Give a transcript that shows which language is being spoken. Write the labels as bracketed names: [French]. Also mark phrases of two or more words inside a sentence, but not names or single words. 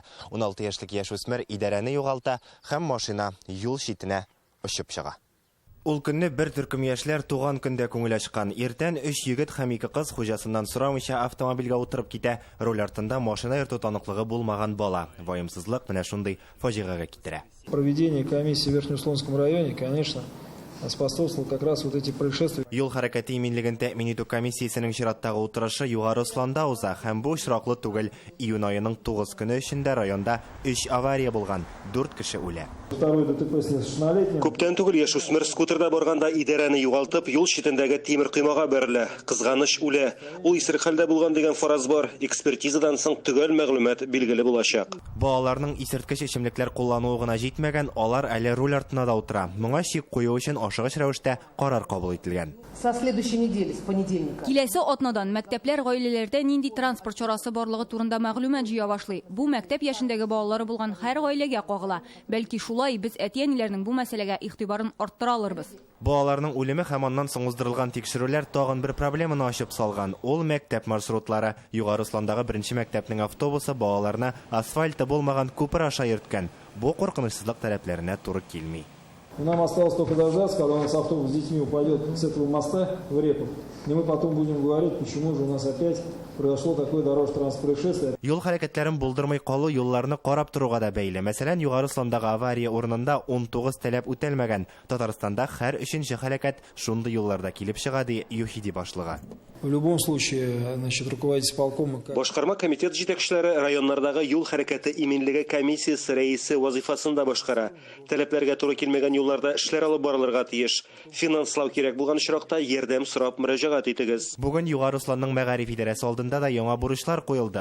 [Tatar] 16 яшьлек яшүсмер идарәне югалта һәм машина юл читенә очып чыга. Ул көнне бер төркем яшьләр туган көндә күңел ачкан. Иртән 3 егет һәм 2 кыз хуҗасыннан сорамыйча автомобильгә утырып китә. Руль артында машина йөртү таныклыгы булмаган бала. Ваемсызлык менә шундый фаҗигагә китерә. [Russian] Проведение комиссии в Верхнеуслонском районе, конечно, способствовал как раз вот эти происшествия. [Tatar] Юл хәрәкәте иминлеген тәэмин итү комиссиясенең чираттагы утырышы югары Осланда уза һәм бу очраклы түгел. Июнь аеның 9 көне эчендә районда 3 авария булган, 4 кеше үлә. [Russian] Второй ДТП с несовершеннолетним. [Tatar] Күптән түгел яшүсмер скутерда барганда идарәне югалтып, юл читендәге тимер коймага бәрелә. Кызганыч үлә. Ул исерек хәлдә булган дигән фараз бар. Экспертизадан соң төгәл мәгълүмат билгеле булачак. Балаларның исерткеч эчемлекләр куллануы гына җитмәгән, алар әле руль артына да утыра. Моңа чик кую өчен ашыгыч рәвештә карар кабул ителгән. [Russian] Со следующей недели, с понедельника. [Tatar] Киләсе атнадан мәктәпләр гаиләләрдә нинди транспорт чарасы барлыгы турында мәгълүмат җыя башлый. Бу мәктәп яшендәге балалары булган һәр гаиләгә кагыла. Бәлки шулай без әти-әниләрнең бу мәсьәләгә игътибарын арттыра алырбыз. Балаларның үлеме һәм аннан соң уздырылган тикшерүләр тагын бер проблеманы ачып салган. Ул мәктәп маршрутлары. Югары Осландагы беренче мәктәпнең автобусы балаларны асфальты булмаган күпер аша йөрткән. Бу куркынычсызлык таләпләренә туры килми. [Russian] Нам осталось только дождаться, когда у нас автобус с детьми упадет с этого моста в реку. И мы потом будем говорить, почему же у нас опять произошло такое дорожно-транспортное происшествие. [Tatar] Юл хәрәкәтләрен булдырмый калу юлларны карап торуга да бәйле. Мәсәлән, Югары Осландагы авария урынында 19 таләп үтәлмәгән. Татарстанда һәр 3нче хәрәкәт шундый юлларда килеп чыга ди ЮХИДИ башлыгы. [Russian] В любом случае, значит, руководитель полкома... [Tatar] Башкарма комитет җитәкчеләре районнардагы юл хәрәкәте иминлеге комиссиясе рәисе вазифасында башкара. Таләпләргә туры килмәгән юлларда эшләр алып барылырга тиеш. Финанслау кирәк булган очракта ярдәм сорап мөрәҗәгать итегез. Бүген Югары Осланның мәгариф идарәсе алдында да яңа бурычлар куелды.